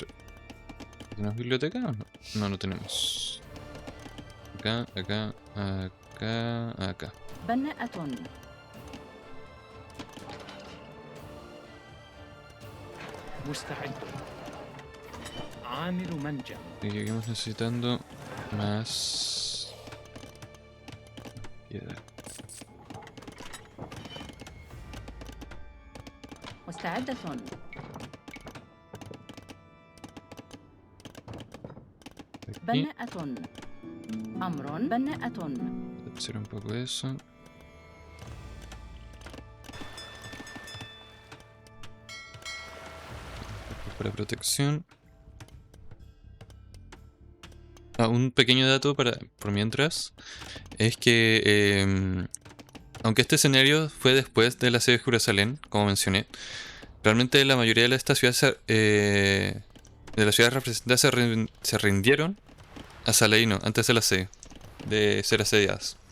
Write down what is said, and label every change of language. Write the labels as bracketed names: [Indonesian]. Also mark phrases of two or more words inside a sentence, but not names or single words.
[Spanish] ¿Tenemos biblioteca o no? No, no tenemos. Acá, acá, acá, acá. [Arabic] بناءة. مستعد. عامل منجم. [Spanish] Y seguimos necesitando más piedra. [Arabic] مستعدة. [Spanish] Aquí. [Arabic] بناءة. أمر بناءة. [Spanish] Hacer un poco eso. Para protección. Un pequeño dato por mientras es que aunque este escenario fue después del asedio de Jerusalén, como mencioné, realmente la mayoría de estas ciudades de las ciudades representadas se rindieron a Saladino antes del asedio, de ser asediadas.